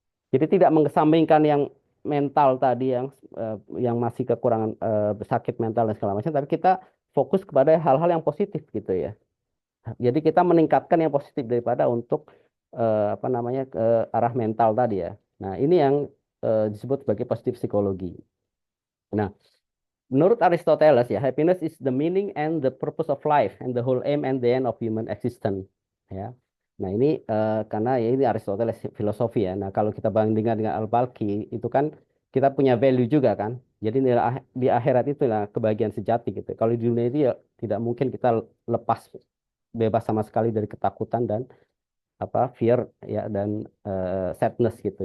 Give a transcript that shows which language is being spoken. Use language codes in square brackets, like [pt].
[id] Jadi tidak mengesampingkan yang mental tadi yang masih kekurangan sakit mental dan segala macam, tapi kita fokus kepada hal-hal yang positif gitu ya. Jadi kita meningkatkan yang positif daripada untuk apa namanya ke arah mental tadi ya. Nah, ini yang disebut sebagai positif psikologi. Nah, menurut Aristoteles ya, [en] happiness is the meaning and the purpose of life and the whole aim and the end of human existence. Ya. [id] Nah ini karena ya ini Aristoteles filosofi ya. Nah kalau kita bandingkan dengan Al-Balkhi itu kan kita punya value juga kan. Jadi di akhirat itu lah kebahagiaan sejati gitu. Kalau di dunia itu ya tidak mungkin kita lepas bebas sama sekali dari ketakutan dan apa fear ya dan sadness gitu.